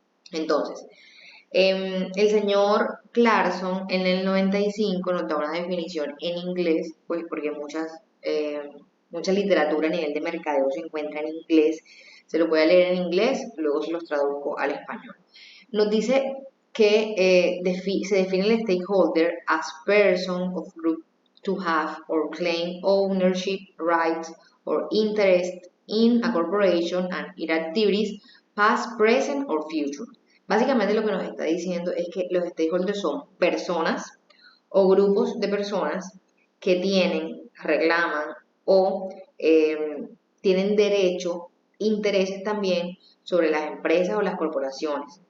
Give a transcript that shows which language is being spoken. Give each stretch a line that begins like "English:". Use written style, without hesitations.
Spanish: Entonces, el señor Clarkson en el 95 nos da una definición en inglés, pues porque mucha literatura a nivel de mercadeo se encuentra en inglés. Se lo voy a leer en inglés, luego se los traduzco al español. Nos dice que se define el
English: stakeholder as person of group to have or claim ownership, rights, or interest in a corporation and its activities, past, present, or future.
Spanish: Básicamente lo que nos está diciendo es que los stakeholders son personas o grupos de personas que tienen, reclaman o tienen derecho, intereses también sobre las empresas o las corporaciones.